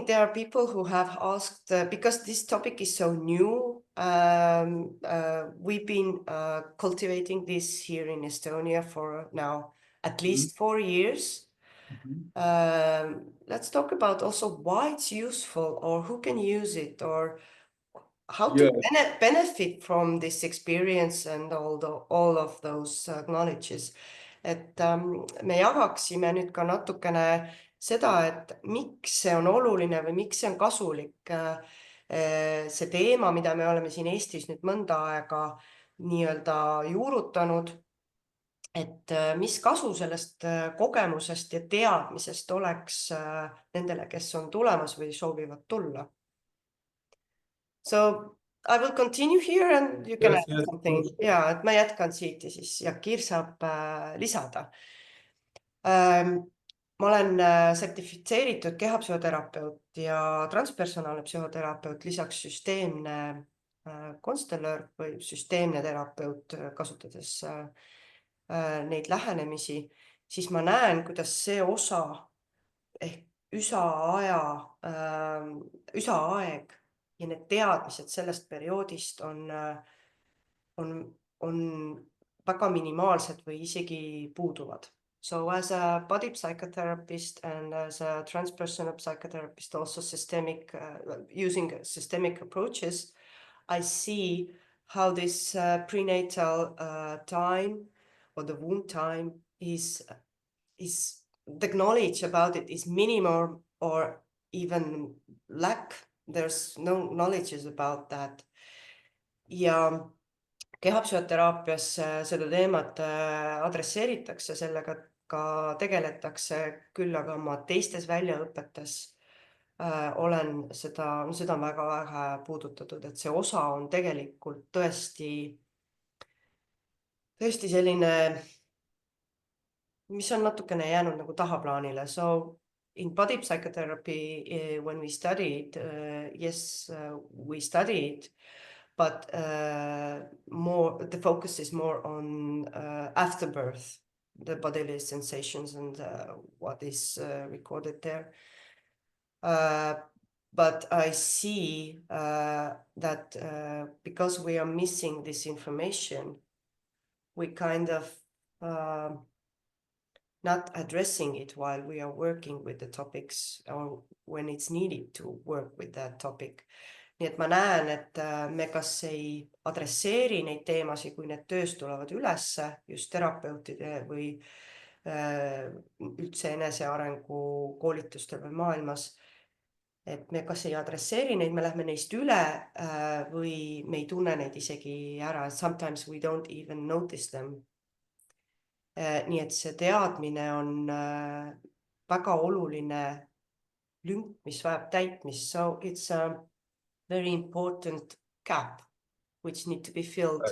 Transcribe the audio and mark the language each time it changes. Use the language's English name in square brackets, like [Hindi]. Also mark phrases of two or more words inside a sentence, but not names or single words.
[English] There are people who have asked, because this topic is so new, we've been cultivating this here in Estonia for now at least 4 years. Let's talk about also why it's useful, or who can use it, or how to benefit from this experience and all of those knowledges. [Estonian] Et me jagaksime nüüd ka natukene seda, et miks see on oluline või miks see on kasulik. See teema, mida me oleme siin Eestis nüüd mõnda aega nii-öelda juurutanud, et mis kasu sellest kogemusest ja teadmisest oleks nendele, kes on tulemas või soovivad tulla. [English] So I will continue here and you can add something. [Estonian] Ja, et ma jätkan siit ja siis Jakir saab lisada. Ma olen sertifitseeritud kehapsühhoterapeut ja transpersonaalne psühhoterapeut, lisaks süsteemne konstelör või süsteemne terapeut, kasutades neid lähenemisi, siis ma näen, kuidas see osa ehk üsaaeg ja need teadmised sellest perioodist on väga minimaalsed või isegi puuduvad. [English] So as a body psychotherapist and as a transpersonal psychotherapist, also using systemic approaches, I see how this prenatal time or the womb time is the knowledge about it is minimal or even lack. There's no knowledge about that. [Estonian] Ja kehapsühhoteraapias seda teemat adresseeritakse, sellega ka tegeletakse, küll aga ma teistes väljaõpetes olen seda on väga vähe puudutatud, et see osa on tegelikult tõesti selline, mis on natukene jäänud nagu tahaplaanile. [English] So in body psychotherapy, when we studied, we studied, but the focus is more on afterbirth, the bodily sensations and what is recorded there. But I see that because we are missing this information, we kind of not addressing it while we are working with the topics or when it's needed to work with that topic. [Estonian] Nii et ma näen, et me kas ei adresseeri neid teemasid, kui need töös tulevad ülesse just terapeutide või üldse enesearengu koolitustel või maailmas, et me kas ei adresseeri neid, me lähme neist üle või me ei tunne neid isegi ära. [English] Sometimes we don't even notice them. [Estonian] Nii et see teadmine on väga oluline lünk, mis vajab täitmist. [English] So it's a very important gap which need to be filled.